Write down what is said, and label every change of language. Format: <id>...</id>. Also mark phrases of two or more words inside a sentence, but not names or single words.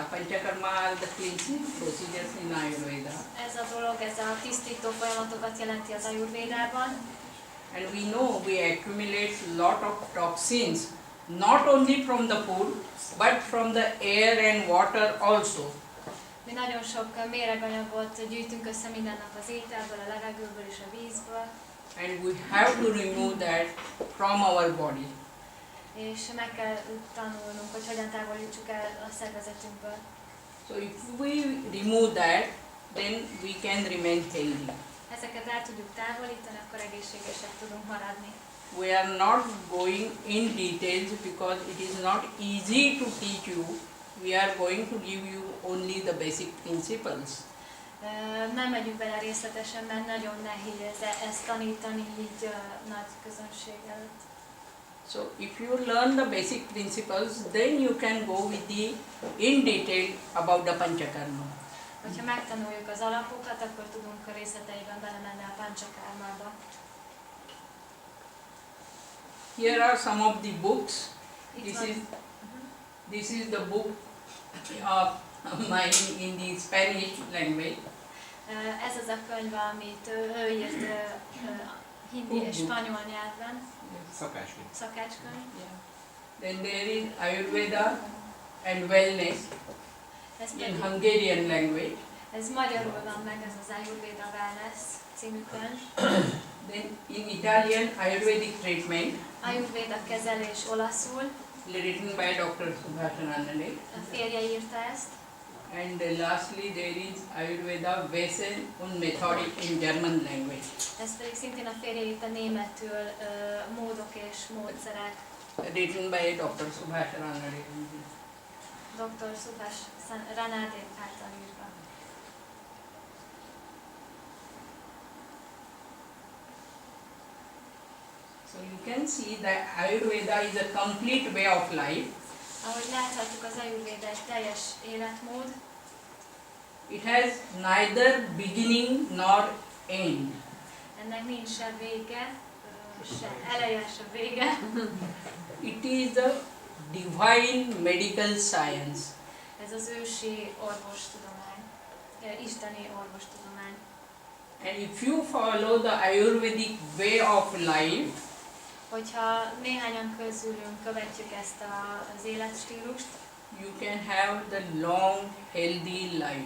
<en>Panchakarma are the cleansing procedures in Ayurveda.</en> <hu>Ez a dolog, ez a tisztító folyamatokat jelenti az Ajurvédában.</hu> <en>And we know we accumulate lot of toxins, not only from the food, but from the air and water also.</en> <hu>Mi nagyon sok méreganyagot gyűjtünk össze minden nap az ételből, a levegőből és a vízből,</hu> <en>And we have to remove that from our body.</en> <hu>és meg kell tanulnunk, hogy hogyan távolítsuk el a szervezetünkből.</hu> <en>So if we remove that, then we can remain healthy.</en> <hu>Ezeket el tudjuk távolítani, akkor egészségesek tudunk maradni.</hu> <en>We are not going in details because it is not easy to teach you. We are going to give you only the basic principles.</en> <hu>Nem megyünk bele részletesen, mert nagyon nehéz ezt tanítani így nagy közönség előtt.</hu> <en>So if you learn the basic principles, then you can go with the in detail about the Panchakarma.</en> <hu>Hogyha megtanuljuk az alapokat, akkor tudunk a részleteiben belemenni a Panchakarmába.</hu> <en>Here are some of the books.</en> <hu>Itt van.</hu> <en>This is the book of mine in the Spanish language.</en> <hu>Ez az a könyv, amit ő írt hindi és spanyol nyelven, Szakácskönyv. szakácskönyv.</hu> <en>Then there is Ayurveda and Wellness</en> <hu>Ez</hu> <en>in</en> <hu>pedig,</hu> <en>Hungarian language.</en> <hu>ez magyarul van meg, ez az Ajurvéda Wellness című könyv.</hu> <en>Then in Italian, Ayurvedic Treatment,</en> <hu>Ajurvéda kezelés olaszul,</hu> <en>written by Dr. Subhash Ranade.</en> <hu>a férje írta ezt.</hu> <en>And lastly, there is Ayurveda Wesen und Methodik in German language.</en> <hu>Ez pedig szintén a férje írta németül, módok és módszerek.</hu> <en>Written by Dr. Subhash Ranade.</en> <hu>Dr. Subhash Ranade által írva.</hu> <en>So you can see that Ayurveda is a complete way of life.</en> <hu>Ahogy láthatjuk, az Ajurvéda egy teljes életmód.</hu> <en>It has neither beginning nor end.</en> <hu>Ennek nincs se vége, se eleje, se vége.</hu> <en>It is the divine medical science.</en> <hu>Ez az ősi orvostudomány, isteni orvostudomány.</hu> <en>And if you follow the Ayurvedic way of life,</en> <hu>Hogyha néhányan közülünk követjük ezt az életstílust,</hu> <en>you can have the long, healthy life.</en>